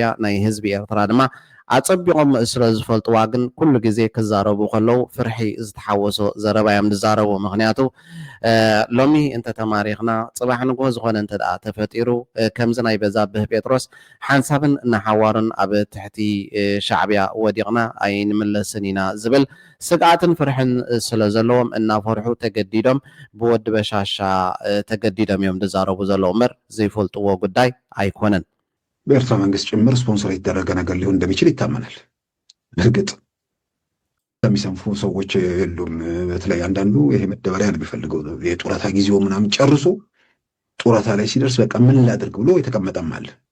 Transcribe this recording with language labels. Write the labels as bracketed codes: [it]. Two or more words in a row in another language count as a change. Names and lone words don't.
[ti] ናይ ህዝቢ ኤርትራ ድማ ኣፀቢቖም ስለ ዝፈልጥዋ ግን ኩሉ ግዜ ክዛረቡ ከለው ፍርሒ ዝተሓወሶ ዘረባ እዮም ዝዛረቡ ምክንያቱ ሎሚ እንተተማሪኽና ፅባሕ ንግሆ ዝኾነ እንተ ደኣ ተፈጢሩ ከምዚ ናይ በዛብህ ጴጥሮስ ሓንሳብን እናሓዋርን ኣብ ትሕቲ ሻዕብያ ወዲቕና ኣይንምለስን ኢና ዝብል ስግኣትን ፍርሕን ስለ ዘለዎም እናፈርሑ ተገዲዶም ብወዲ በሻሻ ተገዲዶም እዮም ዝዛረቡ ዘለዉ እምበር ዘይፈልጥዎ ጉዳይ ኣይኮነን [am] በኤርትራ መንግስት ጭምር ስፖንሰር የተደረገ ነገር ሊሆን እንደሚችል ይታመናል እርግጥ የሚሰንፉ ሰዎች የሉም በተለይ አንዳንዱ ይሄ መደበሪያ ነው የሚፈልገው የጡረታ ጊዜው ምናምን ጨርሶ ጡረታ ላይ ሲደርስ በቃ ምን ላድርግ ብሎ የተቀመጠም አለ